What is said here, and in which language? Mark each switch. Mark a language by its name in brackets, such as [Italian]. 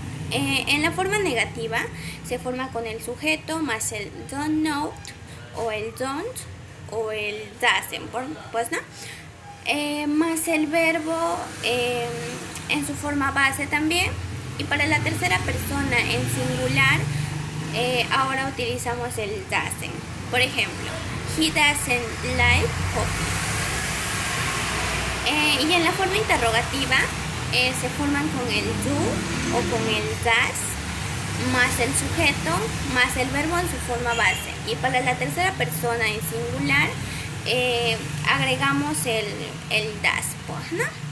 [Spanish] En la forma negativa se forma con el sujeto más el don't know o el don't o el doesn't, pues no, más el verbo en su forma base también. Y para la tercera persona en singular ahora utilizamos el doesn't. Por ejemplo, [English] he doesn't like coffee. [Spanish] Y en la forma interrogativa se forman con el do o con el does más el sujeto más el verbo en su forma base. Y para la tercera persona en singular agregamos el does, ¿no?